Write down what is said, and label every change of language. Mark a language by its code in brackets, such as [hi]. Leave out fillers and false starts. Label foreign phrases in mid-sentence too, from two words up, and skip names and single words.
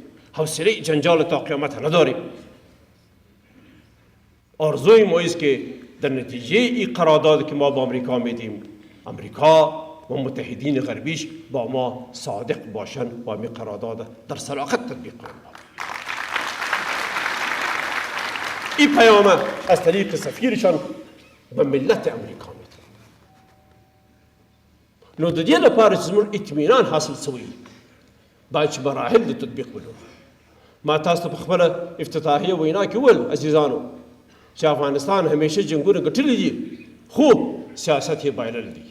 [fa] حوصله جنجال تا قیامت نداریم. آرزوی ما است که در نتیجه این قرارداد که ما با امریکا میدیم، امریکا و متحدین غربیش با ما صادق باشند و این قرارداد در صداقت تطبیق کنند. این پیام از طریق سفیرشان به ملت امریکا میده. [ps] نو د دې لپاره چې زموږ اطمینان حاصل شوی باید چې مراحل د تطبیق ولرو. ما تاسو ته په خپله افتتاحیه وینا کې وویل عزیزانو چې افغانستان همیشه جنګونه ګټلي دي خو سیاست یې بایللی دی.